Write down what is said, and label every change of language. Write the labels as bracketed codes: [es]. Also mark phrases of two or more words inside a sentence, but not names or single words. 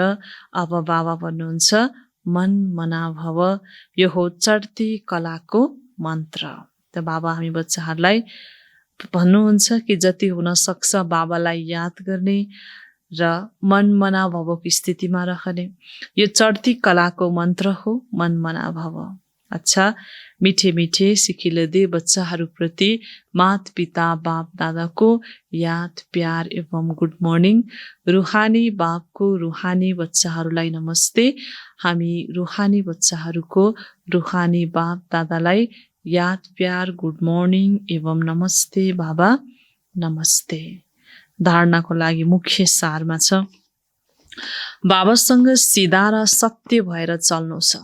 [ne] अब बाबा भन्नुहुन्छ मन मना भव, यो हो चढ्ती कलाको मन्त्र। त बाबा हामी बच्चाहरूलाई भन्नुहुन्छ कि जति हुन सक्छ बाबालाई याद गर्ने र मन मना भवको स्थितिमा रहने। यो चढ्ती कलाको मन्त्र हो, मन मना भव। अच्छा, [hi] मिठे मिठे सिखिले दे [ne] बच्चाहरूप्रति मात पिता बाप दादाको याद प्यार एवं [en] good morning. [ne] रुहानी बापको रुहानी बच्चाहरूलाई नमस्ते। हामी रुहानी बच्चाहरूको रुहानी बाप दादालाई याद प्यार [en] good morning [ne] एवं नमस्ते बाबा नमस्ते। धारणाको लागि मुख्य सारमा छ बाबासँग सिधा र सत्य भएर चल्नु छ।